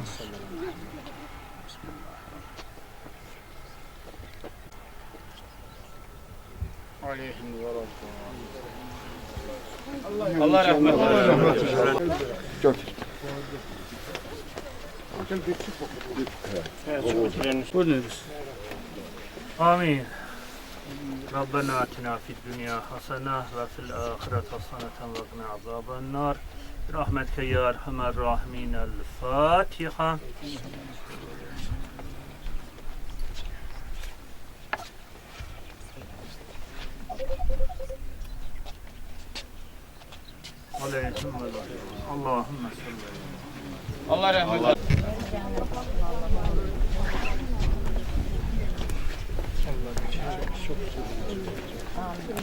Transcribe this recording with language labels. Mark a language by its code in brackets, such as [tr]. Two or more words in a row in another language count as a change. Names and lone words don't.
[tr] Allah rahmet eylesin. Buyurunuz. [ar] آمين ربنا آتنا في الدنيا حسنة وفي الآخرة حسنة وقنا عذاب النار برحمتك يا أرحم الراحمين الفاتحة. عليكم اللهم صل. [tr] Allah rahmet eylesin. Amin.